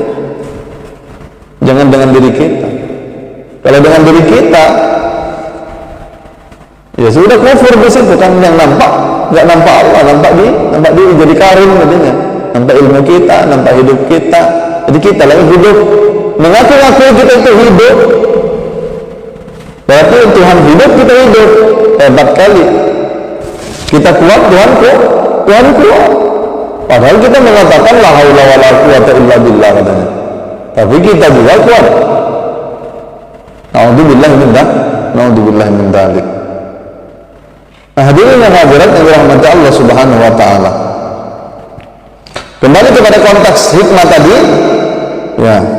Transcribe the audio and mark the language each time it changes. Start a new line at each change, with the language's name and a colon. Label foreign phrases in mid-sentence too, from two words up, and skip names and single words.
Indonesian: Jangan dengan diri kita. Kalau dengan diri kita, Ya sudah kufur di situ kan, yang nampak nggak nampak Allah, nampak dia jadi karim katanya, nampak ilmu kita, nampak hidup kita. Jadi kita lagi hidup, mengaku-ngaku kita itu hidup, berarti Tuhan hidup, kita hidup. Hebat kali. Kita kuat, Tuhan kuat. Padahal kita mengatakan
Arabic: لا حول ولا قوة إلا بالله
Indonesian: katanya. Tapi kita juga kuat.
Arabic: نعوذ بالله من ذلك.
Indonesian: Nah, hadirin yang hadirat yang dirahmati Allah
Arabic: سبحانه وتعالى.
Indonesian: Kembali kepada konteks hikmah tadi, ya.